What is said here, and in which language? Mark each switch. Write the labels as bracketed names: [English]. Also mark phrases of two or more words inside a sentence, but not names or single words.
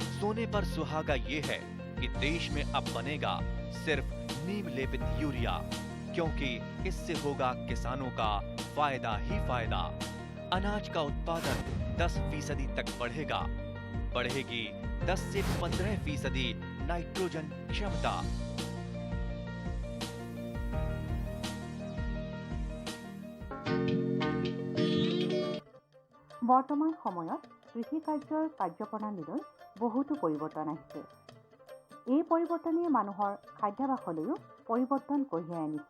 [Hindi] सोने पर सुहागा ये है कि देश में अब बनेगा सिर्फ नीम लेपित यूरिया, क्योंकि इससे होगा किसानों का फायदा ही फायदा। अनाज का उत्पादन 10% तक बढ़ेगा। बढ़ेगी 10 से 15% नाइट्रोजन क्षमता। [Assamese] বৰ্তমান সময়ত কৃষি কাৰ্যৰ কাৰ্যপ্ৰণালীলৈ বহুতো পৰিৱৰ্তন আহিছে। এই পৰিৱৰ্তনে মানুহৰ খাদ্যাভাসলৈও পৰিৱৰ্তন কঢ়িয়াই আনিছে।